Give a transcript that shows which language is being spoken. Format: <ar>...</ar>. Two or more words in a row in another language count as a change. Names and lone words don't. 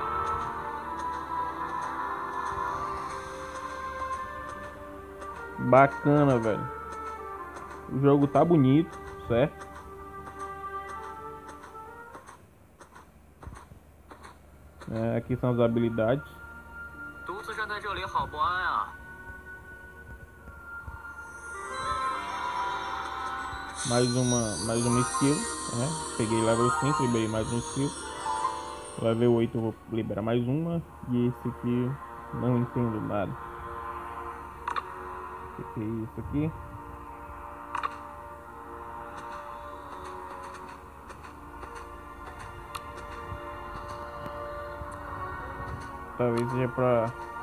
<pt>Bacana, velho. O jogo tá bonito, certo? É, aqui são as habilidades.</pt> <zh>独自站在这里好不安啊！</zh> <pt>Mais uma skill, né? Peguei level 5, liberei mais um skill. Level 8 eu vou liberar mais uma. E esse aqui, não entendo nada. O que é isso aqui? Talvez seja pra...</pt>